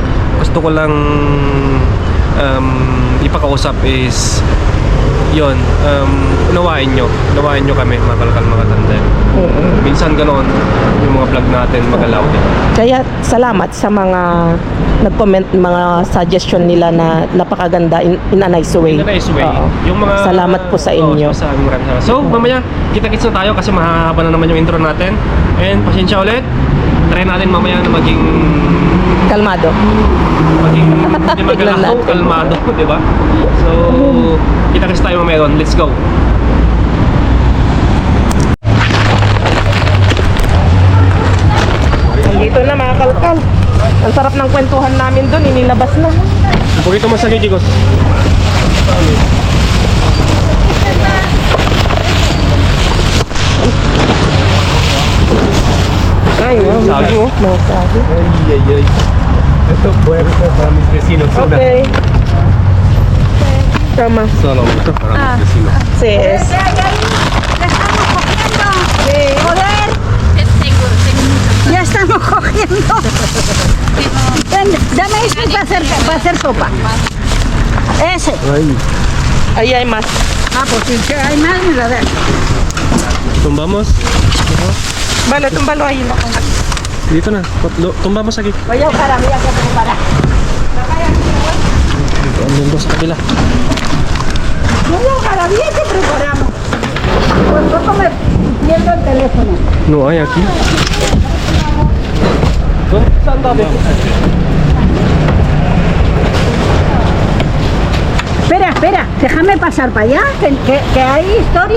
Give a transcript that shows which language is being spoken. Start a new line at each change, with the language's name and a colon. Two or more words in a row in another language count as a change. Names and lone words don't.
Filipino: Pero gusto ko lang ipakausap is yun, unawain nyo kami mga kalakal mga tandem. Minsan ganoon yung mga vlog natin magalaw din. Kaya salamat sa mga nag-comment, mga suggestion nila na napakaganda
English: in a nice way.
Filipino: In a nice way. Oo. Yung mga Salamat po sa inyo. sa aming maraming salamat. So mamaya kita-kits na tayo kasi mahahaba na naman yung intro natin. And pasensya ulit. Try natin mamaya na maging Kalmado. hindi magalaw, Tignan natin. kalmado, di ba? So kita-kits tayo mamaya doon.
English: Let's go.
Filipino: Dito na mga kalkal. Ang sarap ng kwentuhan namin doon, inilabas na.
Spanish: Un poquito más aquí, chicos. Ay, wow.
Filipino: Saging, oh. Mga saging. Ay.
Spanish: Esto es fuerte para mis vecinos.
Filipino: Okay. Tama.
Spanish: Solo para mis vecinos.
English: Sis.
Spanish: Ya estamos cogiendo. Joder. Ya estamos cogiendo. Ven, dame este para hacer sopa. Ese. Ahí hay más. Ah, pues si hay más, me la das. Tumbamos. Vale, túmbalo ahí.
Filipino: Dito na.
Spanish: Tumbamos aquí. Voy a buscar a mí que preparar.
Filipino: Andun doon sa kabila.
Spanish: Voy a buscar a mí que preparamos. Pues poco me pierdo el teléfono. No hay aquí.
Filipino: Saan tabi?
Spanish: Espera, déjame pasar para allá, que hay historias.